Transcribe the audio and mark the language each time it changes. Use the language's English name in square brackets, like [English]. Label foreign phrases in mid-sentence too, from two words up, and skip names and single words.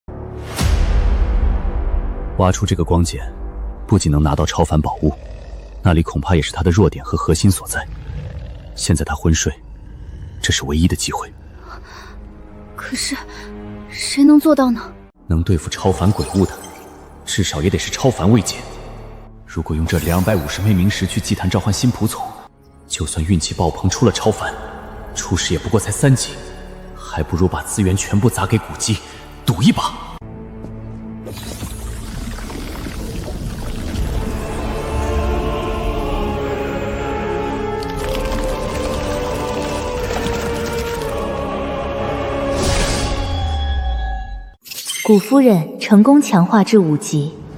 [Chinese] 挖出這個光繭，不僅能拿到超凡寶物，那裡恐怕也是他的弱點和核心所在。現在他昏睡，這是唯一的機會。可是，誰能做到呢？能對付超凡鬼物的，至少也得是超凡位階。如果用這250枚冥石去祭壇召喚新僕從，就算運氣爆棚出了超凡，初始也不過才3級，還不如把資源全部砸給古蹟，賭一把。古夫人成功強化至5級。